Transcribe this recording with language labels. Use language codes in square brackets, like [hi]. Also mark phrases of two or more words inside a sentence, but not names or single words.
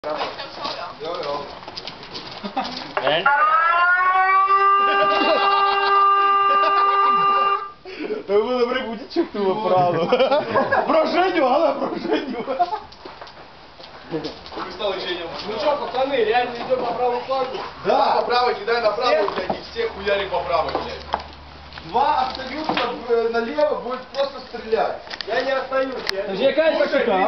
[cs] Jo, jo. Ne? To byl dobrý budiček tu opravdu. Pro Женю, ale pro Женю. [ru] Вы стали Женя. Ну что, пацаны, реально идем по правую флангу? Да, по правой кидай направо, блядь, и всех хуярим по правой, блядь. Два абсолютно налево будет просто стрелять. Я не остаюсь. [uk] Вже якась тактика,